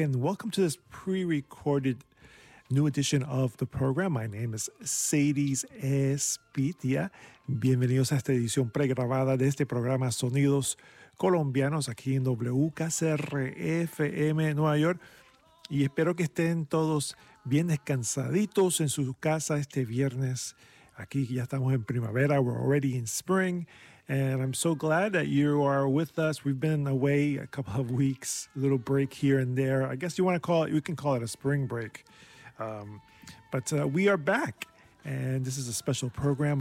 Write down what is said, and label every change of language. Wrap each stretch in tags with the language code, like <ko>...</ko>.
<en>And welcome to this pre-recorded new edition of the program. My name is Sadies Espitia.</en> <es>Bienvenidos a esta edición pregrabada de este programa Sonidos Colombianos aquí en WKCR FM Nueva York. Y espero que estén todos bien descansaditos en su casa este viernes. Aquí ya estamos en primavera,</es> <en>we're already in spring, and I'm so glad that you are with us. We've been away a couple of weeks, a little break here and there. I guess you want to call it, we can call it a spring break. We are back, and this is a special program.</en>